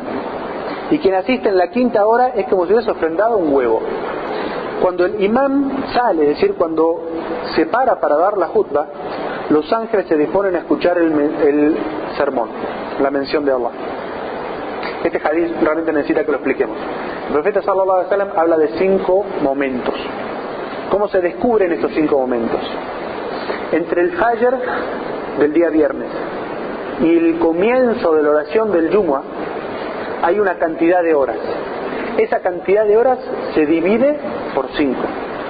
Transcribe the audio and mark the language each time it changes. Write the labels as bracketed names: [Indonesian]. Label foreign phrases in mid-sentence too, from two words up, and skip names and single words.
[Spanish] Y quien asiste en la quinta hora es como si hubiese ofrendado un huevo. Cuando el imán sale, es decir, cuando se para dar la jutba, los ángeles se disponen a escuchar el sermón, la mención de Allah. Este hadith realmente necesita que lo expliquemos. El profeta [Arabic] صلى الله عليه وسلم [Spanish] habla de 5 momentos. ¿Cómo se descubren estos 5 momentos? Entre el Fajr del día viernes y el comienzo de la oración del Jumu'ah hay una cantidad de horas. Esa cantidad de horas se divide por 5.